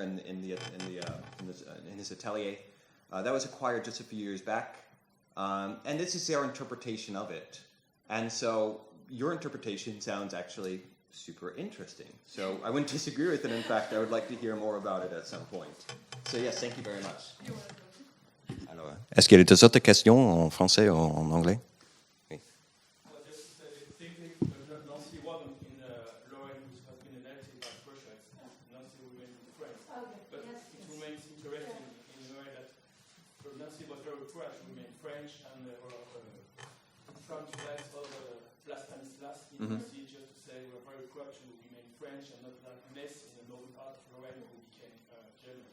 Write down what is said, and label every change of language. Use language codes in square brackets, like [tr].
[en] in his atelier, that was acquired just a few years back, and this is their interpretation of it. And so your interpretation sounds actually super interesting. So I wouldn't disagree with it. In fact, I would like to hear more about it at some point. So yes, thank you very much. You're welcome. [fr] Alors, est-ce qu'il y a des autres questions en français ou en anglais? Oui. [en] Just thinking, Nancy wasn't in Lorraine, which has been annexed by Prussia. Nancy remained in France. Okay. But Yes, it remains interesting in a way that Nancy was very proud to remain French, and trying to write all the Place Stanislas in Nancy, just to say we're very proud to remain French and not like less in the northern part of Lorraine who became German.